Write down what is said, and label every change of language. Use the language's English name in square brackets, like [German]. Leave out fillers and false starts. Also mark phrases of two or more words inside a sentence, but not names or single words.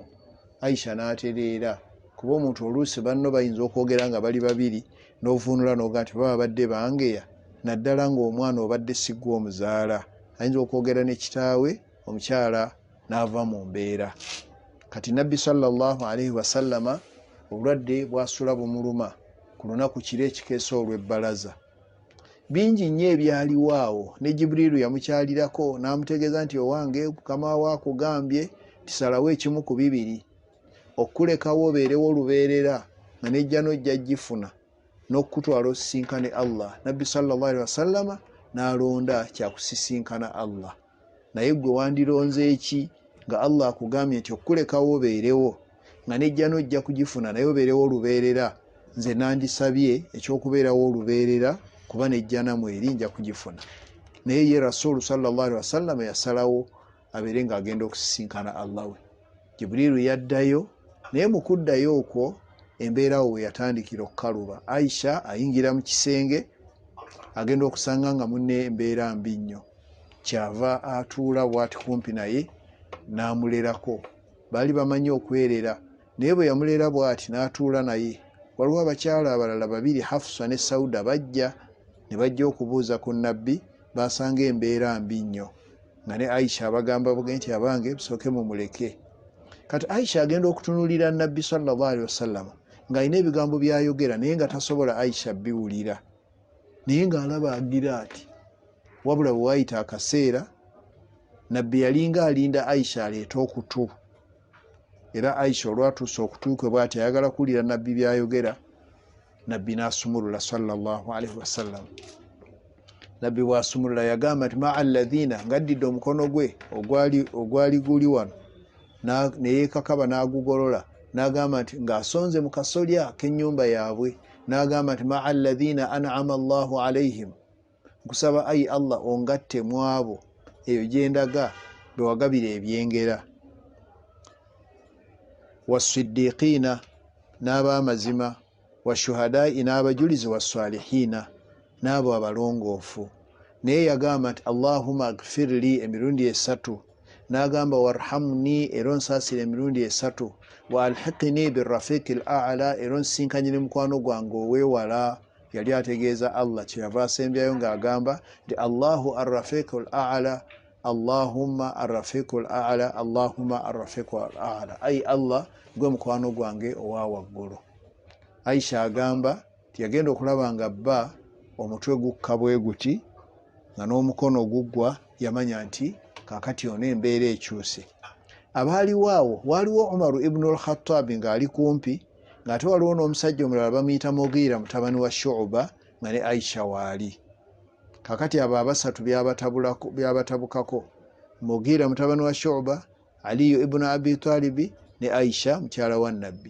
[Ganda] Aisha n'atereera kuba omuntu oluusi banno bayinza okwogera nga bali babiri n'ovuunula n'oga nti baba badde bangeya, naddala ng'omwana obadde siggwa omuzaala ayinza okwogera ne kitaawe omukyala n'ava mu mbeera. Kati Nabbi [Arabic] صلى الله عليه وسلم [Ganda] obulwadde bwasula bumuluma ku lunaku kiro ekikeesa olw'ebbalaza. Bingi nnyo ebyaliwo awo, ne Jibuliiru yamukyalirako n'amutegeeza nti owange Mukama wo akugambye tisalawo ekimu ku bibiri, okkulekawo obeerewo olubeerera nga nejja n'ojja gifuna n'okutwala osisinkane Allah. Nabbi [Arabic] صلى الله عليه وسلم [Ganda] n'alonda kyakusisinkana Allah. Naye gwe wandironze eki nga Allah akugambye nti okkulekawo obeerewo nga nejja n'ojja kugifuna naye obeerewo olubeerera? Nze nandisabye ekyokubeerawo olubeerera kuba nejja namwe eri nja kugifuna. Naye ye Rasulu [Arabic] صلى الله عليه وسلم [Ganda] yasalawo abeere ng'agenda okusisinkana Allah we. Jibuliiru yaddayo, naye mu kuddayo okwo embeera we yatandikira okukaluba. Aisha ayingira mu kisenge agenda okusanga nga munne embeera mbi nnyo, kyava atuula bw'ati kumpi naye n'amulerako. Baali bamanyi okwerera, naye bwe yamulera bw'ati n'atuula naye. Waliwo abakyala abalala babiri, Hafsa ne Sauda, bajja ne bajja okubuuza ku Nabbi, basanga embeera mbi nnyo nga ne Aisha abagamba nti abange busooke mumuleke. Kati Aisha agenda okutunuulira Nabbi [Arabic] صلى الله عليه وسلم [Ganda] ng'alina ebigambo by'ayogera naye nga tasobola Aisha biwulira, naye ng'alaba agira ati. Wabula bwe waayita akaseera Nabbi yalinga alinda Aisha aleeta okutu, era Aisha olwatuusa okutuukwe bw'ati ayagala kuwulira Nabbi by'ayogera, Nabbi n'asumulula [Arabic] صلى الله عليه وسلم. [Ganda] Nabbi bw'asumulula yagamba nti [Arabic] مع الذين, [Ganda] ng'addidde omukono gwe ogwali guli wano ne yeekakaba n'agugolola n'agamba nti ng'asonze mu kasolya k'ennyumba yaabwe, n'agamba nti [Arabic] مع الذين أنعم الله عليهم, [Ganda] nkusaba ayi Allah ongatte mu abo eyo gyendaga be wagabira ebyengera. Wassiddiqiina, n'ab'amazima, washuhadaa'i, n'abajulizi, wassalihiina, n'abo abalongoofu. Naye yagamba nti [Arabic] اللهم اغفر لي [Ganda] emirundi esatu, n'agamba warhamni era onsaasire emirundi esatu, [Arabic] وألحقني بالرفيق الأعلى [Ganda] era onsinkanyire mukwano gwange oweewala. Yali ategeeza Allah, kyeyava asembyayo ng'agamba nti [Arabic] الله الرفيق الأعلى، اللهم الرفيق الأعلى، اللهم الرفيق الأعلى, [Ganda] ayi Allah gwe mukwano gwange owa waggulu. Aisha agamba nti yagenda okulaba nga bba omutwe gukka bwe guti nga n'omukono guggwa, yamanya nti kaakati ono embeera ekyuse. Abaaliwo awo waaliwo Umaru ibnu al-Khattabi ng'ali kumpi, ng'ate waliwo n'omusajja omulala bamuyita Mughira mutabani wa Shu'ba nga ne Aisha waali. Kaakati abo abasatu byabatabukako: Mughira mutabani wa Shu'ba, Aliyu ibnu Abi Talibi ne Aisha mukyala wa Nabbi.